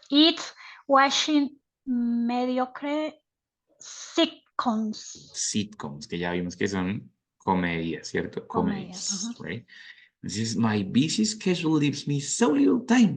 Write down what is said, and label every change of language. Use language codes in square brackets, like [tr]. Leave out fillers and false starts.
[en] It's watching mediocre sitcoms. [es] Sitcoms, que ya vimos que son comedias, ¿cierto? Comedias, [en] Comedies, right? [es] Entonces, [en] my busy schedule leaves me so little time.